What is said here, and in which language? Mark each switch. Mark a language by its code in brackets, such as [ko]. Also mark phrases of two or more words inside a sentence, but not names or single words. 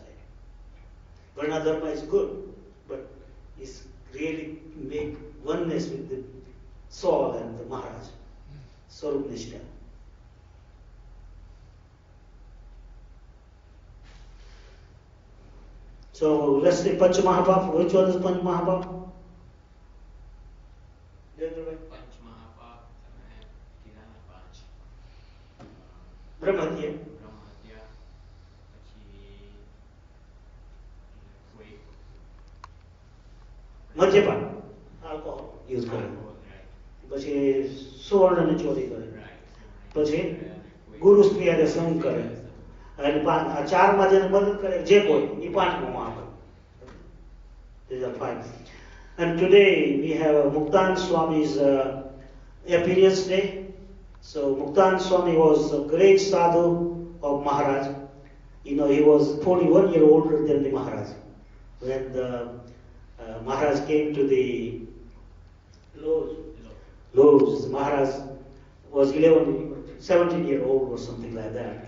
[en] Varna Dharma is good, but it's really make oneness with the soul and the Maharaj. Swarup Nishtha. So let's say Panch Mahapap. Which one is Panch Mahapap? [hi] पंच महापाप में किराना पांच Brahmatya. [gu] ब्रह्महत्या પછી કોઈ મદ્યપાન [en] alcohol use [gu] કરે, પછી સુવર્ણની ચોરી કરે, પછી ગુરુ સ્ત્રી હારે સંગ કરે, અને આ ચારમાં જેને મદદ કરે જે કોઈ એ પાંચમો મહાપાપ. [en] These are five. And today we have Muktananda Swami's appearance day. So Muktananda Swami was a great sadhu of Maharaj. You know, he was 41 years older than the Maharaj. When the Maharaj came to the Loaves, Maharaj was 17 years old or something like that.